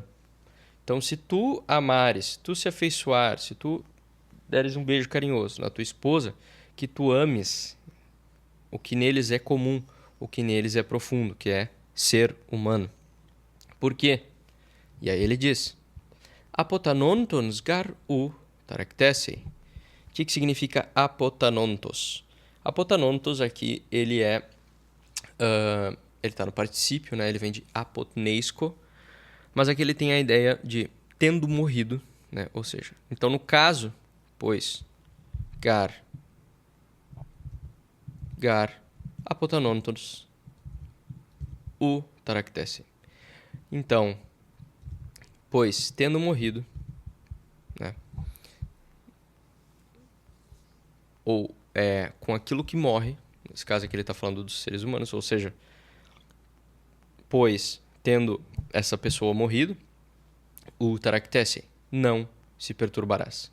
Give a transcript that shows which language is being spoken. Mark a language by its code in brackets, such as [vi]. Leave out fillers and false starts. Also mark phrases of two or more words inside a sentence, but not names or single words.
[pt] Então, se tu amares, tu se afeiçoar, se tu deres um beijo carinhoso na tua esposa, que tu ames o que neles é comum, o que neles é profundo, que é ser humano. Por quê? E aí ele diz: [el] ἀποθανόντος γὰρ οὐ ταραχθήσει. [pt] O que significa apotanontos? Apotanontos aqui, ele está no particípio, né? Ele vem de apotneisko, mas aqui ele tem a ideia de tendo morrido, né? Ou seja, então no caso, pois, [el] γάρ, ἀποθανόντος, οὐ ταραχθήσει. [pt] Então, pois, tendo morrido, né? Ou com aquilo que morre, nesse caso aqui ele está falando dos seres humanos, ou seja, pois, tendo essa pessoa morrido, o taraktese, não se perturbarás.